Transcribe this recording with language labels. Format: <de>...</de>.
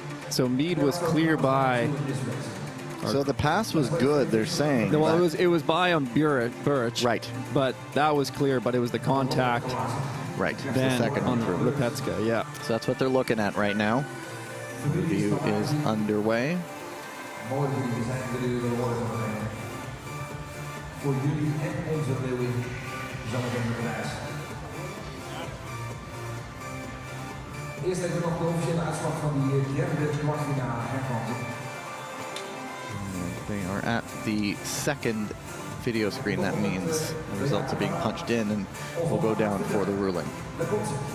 <en>So Mead was clear by. So the pass was good, they're saying. Well, it was by on Buric. Right. But that was clear, but it was the contact. Right. Then the second on one through. Repechage, yeah. So that's what they're looking at right now. The review is underway.</en> <nl>Mooi voor jullie zijn, willen jullie wel horen. Voor jullie en onze Leeuwin zometeen de prijs. Eerst even nog de officiële uitslag van die derde kwartfinale herkanting.</nl> <en>They are at the second video screen. That means the results are being punched in and will go down for the ruling.</en> <nl>Daar komt ze.</nl>